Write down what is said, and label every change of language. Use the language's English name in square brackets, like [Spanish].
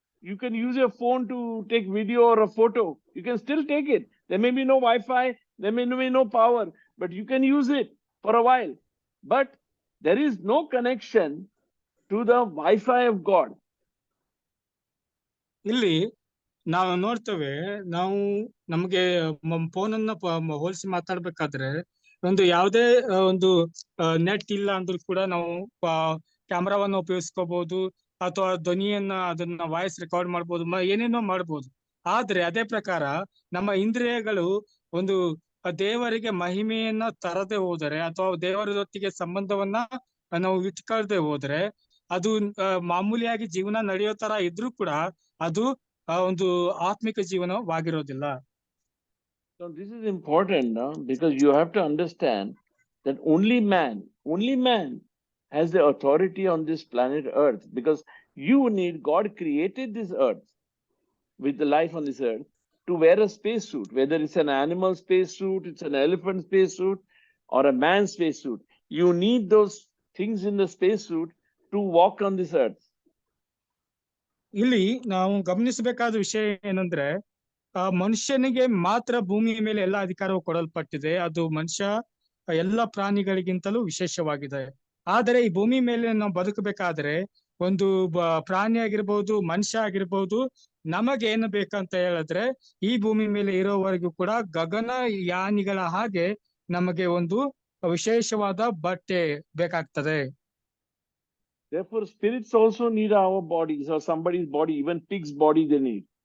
[English] You can use your phone to take video or a photo. You can still take it. There may be no Wi-Fi, there may be no power, but you can use it for a while. But there is no connection to the Wi-Fi of God. [Kannada] ಇಲ್ಲಿ ನಾವು ನೋಡ್ತೇವೆ, ನಾವು ನಮಗೆ phone ಅನ್ನ ಹೋಲಿಸಿ ಮಾತಾಡ್ಬೇಕಾದ್ರೆ ಒಂದು ಯಾವುದೇ ಒಂದು ನೆಟ್ ಇಲ್ಲ ಅಂದ್ರೂ ಕೂಡ ನಾವು ಕ್ಯಾಮ್ರಾವನ್ನ ಉಪಯೋಗಿಸ್ಕೋಬಹುದು ಅಥವಾ ಧ್ವನಿಯನ್ನ ಅದನ್ನ ವಾಯ್ಸ್ ರೆಕಾರ್ಡ್ ಮಾಡ್ಬೋದು, ಏನೇನೋ ಮಾಡ್ಬೋದು. ಆದ್ರೆ ಅದೇ ಪ್ರಕಾರ ನಮ್ಮ ಇಂದ್ರಿಯಗಳು ಒಂದು ದೇವರಿಗೆ ಮಹಿಮೆಯನ್ನ ತರದೆ ಹೋದರೆ ಅಥವಾ ದೇವರ ಜೊತೆಗೆ ಸಂಬಂಧವನ್ನ ನಾವು ಇಟ್ಕೊಳ್ದೆ ಹೋದ್ರೆ ಅದು ಮಾಮೂಲಿಯಾಗಿ ಜೀವನ ನಡೆಯೋ ತರ ಇದ್ರೂ ಕೂಡ ಅದು ಒಂದು ಆತ್ಮಿಕ ಜೀವನವಾಗಿರೋದಿಲ್ಲ. [English] So this is important now, because you have to understand that only man has the authority on this planet Earth, because God created this earth with the life on this earth to wear a spacesuit, whether it's an animal spacesuit, it's an elephant spacesuit, or a man's spacesuit. You need those things in the spacesuit to walk on this earth. [Kannada] ಇಲ್ಲಿ ನಾವು ಗಮನಿಸಬೇಕಾದ ವಿಷಯ ಏನಂದ್ರೆ ಮನುಷ್ಯನಿಗೆ ಮಾತ್ರ ಭೂಮಿಯ ಮೇಲೆ ಎಲ್ಲ ಅಧಿಕಾರವು ಕೊಡಲ್ಪಟ್ಟಿದೆ. ಅದು ಮನುಷ್ಯ ಎಲ್ಲ ಪ್ರಾಣಿಗಳಿಗಿಂತಲೂ ವಿಶೇಷವಾಗಿದೆ. ಆದರೆ ಈ ಭೂಮಿ ಮೇಲೆ ನಾವು ಬದುಕಬೇಕಾದ್ರೆ ಒಂದು ಪ್ರಾಣಿ ಆಗಿರ್ಬೋದು, ಮನುಷ್ಯ ಆಗಿರ್ಬೋದು, ನಮಗೆ ಏನು ಬೇಕಂತ ಹೇಳಿದ್ರೆ ಈ ಭೂಮಿ ಮೇಲೆ ಇರೋವರೆಗೂ ಕೂಡ ಗಗನ ಯಾನಿಗಳ ಹಾಗೆ ನಮಗೆ ಒಂದು ವಿಶೇಷವಾದ ಬಟ್ಟೆ ಬೇಕಾಗ್ತದೆ. [English] Therefore, spirits also need our bodies, or somebody's body, even pig's body they need.